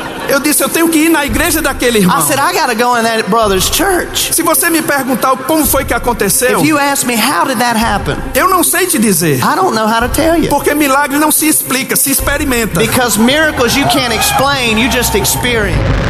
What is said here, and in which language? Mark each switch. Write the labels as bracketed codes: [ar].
[pt] Eu disse, eu tenho que ir na igreja daquele irmão. [en] I said, I gotta go in that brother's church. [pt] Se você me perguntar como foi que aconteceu, [en] If you ask me, how did that happen? [pt] eu não sei te dizer. [en] I don't know how to tell you. [pt] Porque milagre não se explica, se experimenta. [en] Because miracles you can't explain, you just experience.